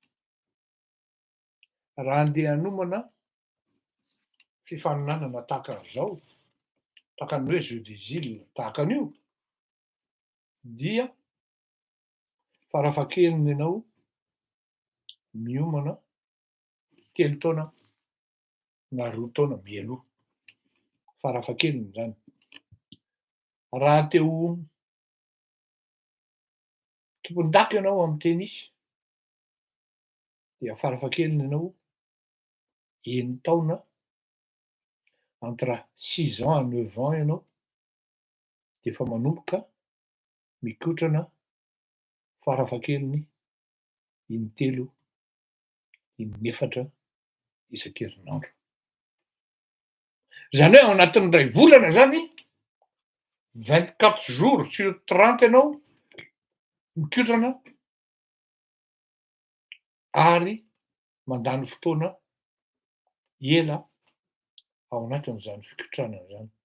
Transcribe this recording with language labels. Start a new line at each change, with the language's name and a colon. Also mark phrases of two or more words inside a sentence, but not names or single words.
Malagasy: Raha andeha hanomana fifaninanana tahaka an'izao, tahaka ny hoe jeu des îles tahaka an'io dia farafahakeliny ianao miomana 3 taona na 2 taona mialoha, farafahakeliny zany. Raha te ho tompon-daka ianao amin'ny tenisy dia farafahakeliny ianao 9 taona,
French: entre 6 ans à 9 ans
Malagasy: ianao de efa manomboka mikotrana farafahakeliny 3, 4 isan-kerinandro. Zany hoe ao anatin'ny ray volana zany
French: 24 jours sur 30
Malagasy: ianao mikotrana ary mandany fotoana ela ao anatin'izany fikotranana zany.